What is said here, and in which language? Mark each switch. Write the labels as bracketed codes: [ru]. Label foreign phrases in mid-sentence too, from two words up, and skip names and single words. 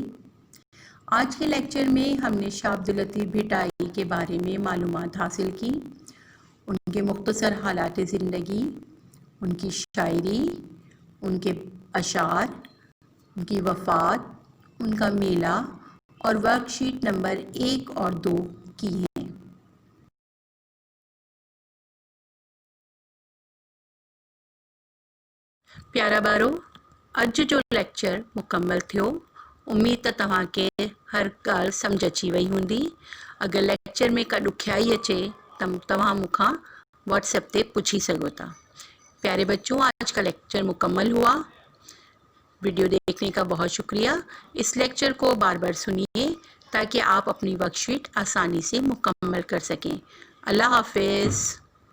[ur] آج کے لیکچر میں ہم نے شاہ عبداللطیف بھٹائی کے بارے میں معلومات حاصل کی، ان کے مختصر حالات زندگی، ان کی شاعری، ان کے اشعار، ان کی وفات، ان کا میلہ اور ورک شیٹ نمبر 1 اور 2 کی ہیں۔ [sd] प्यारा ॿारो, अॼु जो लेक्चर मुकमल थियो। उम्मीद त तव्हांखे हर ॻाल्हि सम्झ अची वई हूंदी। अगरि लेक्चर में का ॾुखियाई अचे त तव्हां मूंखां व्हाट्सएप ते पुछी सघो था। [ur] پیارے بچوں، آج کا لیکچر مکمل ہوا۔ ویڈیو دیکھنے کا بہت شکریہ. اس لیکچر کو بار بار سنیے تاکہ آپ اپنی ورکشیٹ آسانی سے مکمل کر سکیں. اللہ حافظ.